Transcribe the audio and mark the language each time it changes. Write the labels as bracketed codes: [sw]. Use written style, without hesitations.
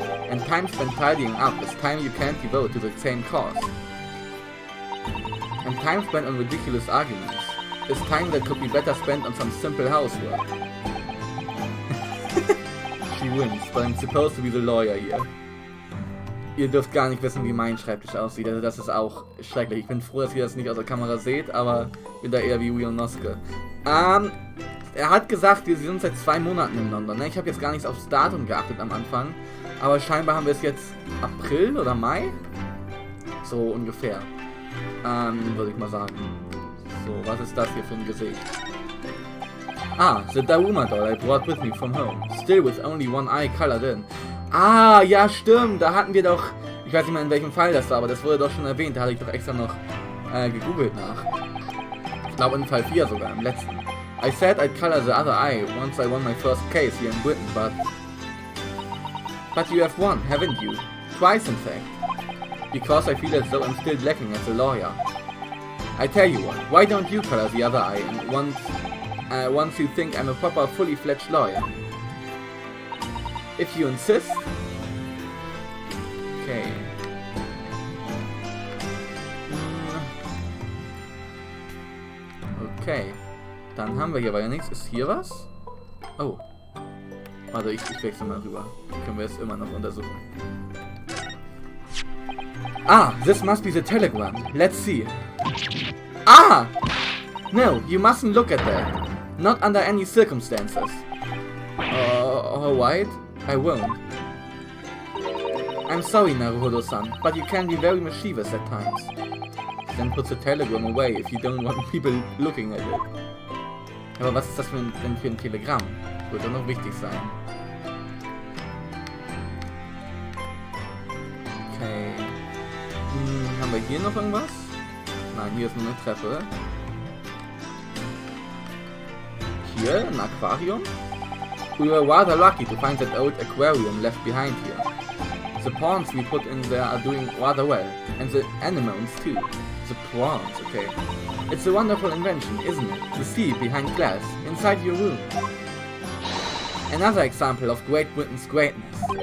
[en] And time spent tidying up is time you can't devote to the same cause. And time spent on ridiculous arguments is time that could be better spent on some simple housework. She wins, but I'm supposed to be the lawyer here. [de] Ihr dürft gar nicht wissen, wie mein Schreibtisch aussieht, also das ist auch schrecklich. Ich bin froh, dass ihr das nicht aus der Kamera seht, aber ich bin da eher wie Wionoske. Er hat gesagt, wir sind seit 2 Monaten in London, ne? Ich habe jetzt gar nichts aufs Datum geachtet am Anfang, aber scheinbar haben wir es jetzt April oder Mai? So ungefähr, würde ich mal sagen. So, was ist das hier für ein Gesicht? [en] Ah, the Daruma doll I brought with me from home, still with only one eye colored in. [de] Ah, ja stimmt, da hatten wir doch, ich weiß nicht mehr in welchem Fall das war, aber das wurde doch schon erwähnt, da hatte ich doch extra noch gegoogelt nach. Ich glaube in Fall 4 sogar, im letzten. [en] I said I'd color the other eye once I won my first case here in Britain, but you have won, haven't you? Twice in fact. Because I feel as though I'm still lacking as a lawyer. I tell you what, why don't you color the other eye and once you think I'm a proper fully fledged lawyer? If you insist. Okay. Okay. [de] Dann haben wir hier weiter nichts. Ist hier was? Oh. Warte, ich wechsle mal rüber. Können wir es immer noch untersuchen. [en] Ah, this must be the telegram. Let's see. Ah! No, you mustn't look at that. Not under any circumstances. Alright, I won't. I'm sorry, Naruhodo-san, but you can be very mischievous at times. Then put the telegram away if you don't want people looking at it. [de] Aber was ist das denn für ein Telegramm? Wird doch noch wichtig sein. Okay. Haben wir hier noch irgendwas? Nein, hier ist nur eine Treppe. Hier, ein Aquarium? [en] We were rather lucky to find that old aquarium left behind here. The prawns we put in there are doing rather well, and the anemones too. The prawns, okay. It's a wonderful invention, isn't it? The sea behind glass, inside your room. Another example of Great Britain's greatness.